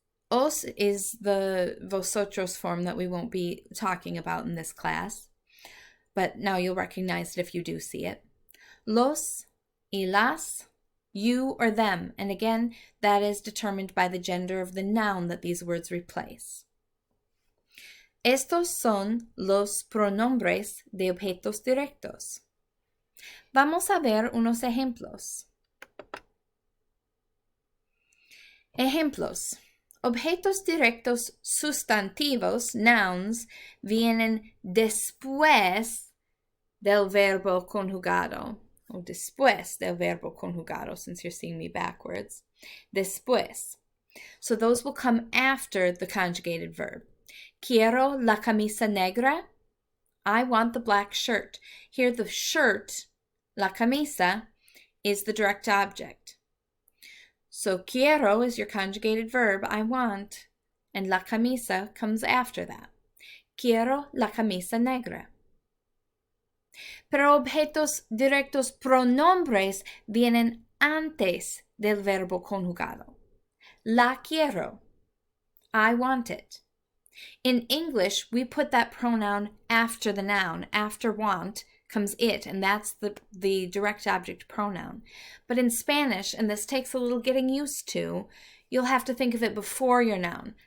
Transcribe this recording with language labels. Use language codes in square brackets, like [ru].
[en] Os is the vosotros form that we won't be talking about in this class, but now you'll recognize it if you do see it. Los y las, you or them, and again, that is determined by the gender of the noun that these words replace. [es] Estos son los pronombres de objetos directos. Vamos a ver unos ejemplos. Ejemplos. Objetos directos sustantivos, nouns, vienen después del verbo conjugado. O después del verbo conjugado, [en] since you're seeing me backwards. [es] Después. [en] So those will come after the conjugated verb. [es] Quiero la camisa negra. [en] I want the black shirt. Here the shirt, la camisa, is the direct object. So quiero is your conjugated verb, I want, and la camisa comes after that. [es] Quiero la camisa negra. Pero objetos directos pronombres vienen antes del verbo conjugado. La quiero. [en] I want it. In English, we put that pronoun after the noun. After want comes it, and that's the direct object pronoun. But in Spanish, and this takes a little getting used to, you'll have to think of it before your noun.